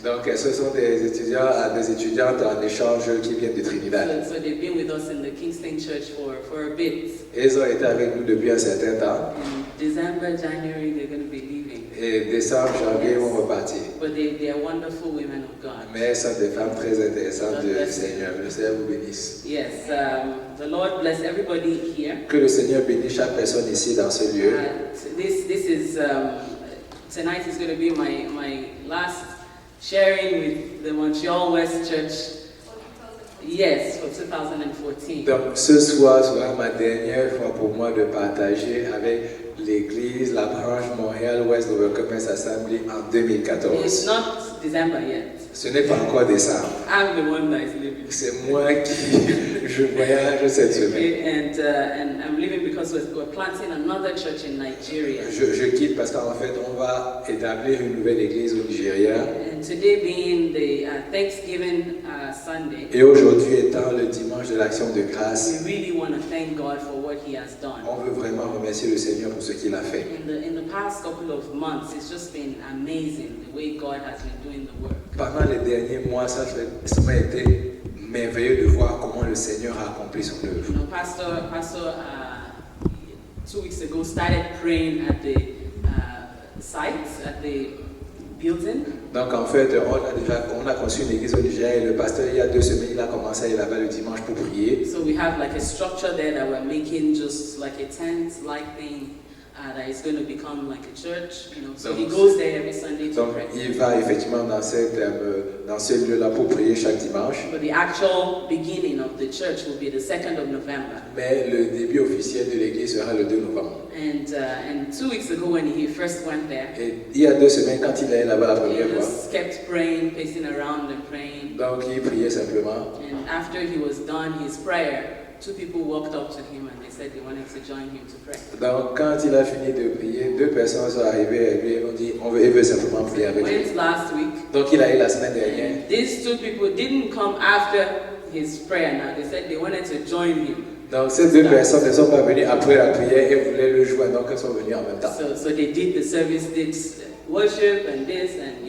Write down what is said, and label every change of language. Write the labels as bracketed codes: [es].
[fr] Donc, ce sont des étudiantes en échange qui viennent de Trinidad. [en] So they've been with us in the Kingston Church for a bit. [fr] Elles ont été avec nous depuis un certain temps. [en] In December, January, they're going to be leaving. [fr] Et décembre, janvier, ils vont repartir. [en] But they are wonderful women of God. [fr] Mais elles sont des femmes très intéressantes du Seigneur. Le Seigneur vous bénisse. [en] Yes, the Lord bless everybody here. [fr] Que le Seigneur bénisse chaque personne ici dans ce lieu. [en] This is tonight is going to be my last sharing with the Montreal West Church. Yes, for 2014. [fr] Donc ce soir sera ma dernière fois pour moi de partager avec l'église, la branche Montréal-Ouest de Commerce Assembly en [en] It's [fr] 2014. [en] not December yet. [fr] Ce n'est pas encore décembre. [en] I'm the one that is leaving. [fr] C'est moi qui je voyage cette semaine. [en] Okay, and I'm leaving because we're planting another church in Nigeria. [fr] Je quitte parce qu'en fait on va établir une nouvelle église au Nigeria. [en] And today being the Thanksgiving Sunday, [fr] Et aujourd'hui étant le dimanche de l'action de grâce, [en] we really want to thank God for what He has done. [fr] on veut vraiment remercier le Seigneur pour ce qu'il a fait. [en] In the past couple of months, it's just been amazing the way God has been doing the work. [fr] Pendant les derniers mois, ça m'a été merveilleux de voir comment le Seigneur a accompli son œuvre. [en] You know, Pastor 2 weeks ago started praying at the site, at the building. [fr] Donc en fait, on a conçu une église au Nigeria et le pasteur, il y a 2 semaines, il a commencé à aller là-bas le dimanche pour prier. [en] So we have like a structure there that we're making, just like a tent-like thing. that it's going to become like a church, you know. So [fr] Donc, [en] he goes there every Sunday to [fr] Donc, [en] pray. [fr] il va effectivement dans ce lieu-là pour prier chaque dimanche. [en] But the actual beginning of the church will be the 2nd of November. [fr] Mais le début officiel de l'église sera le 2 novembre. [en] And 2 weeks ago when he first went there, [fr] Et il y a 2 semaines, quand il est là-bas la [en] he [fr] première fois, [en] just kept praying, pacing around and praying. [fr] donc il priait simplement. [en] And after he was done his prayer, 2 people walked up to him and they said they wanted to join him to pray. [fr] Donc quand il a fini de prier, 2 personnes sont arrivées à lui et ont dit, il veut simplement prier avec lui. [en] Went last week. [fr] Donc il a eu la semaine dernière. [en] And these 2 people didn't come after his prayer now. They said they wanted to join him. [fr] Donc ces 2 personnes ne sont pas venues après la prière et voulaient le joindre, donc elles sont venues en même temps. [en] So they did the service, did worship and this and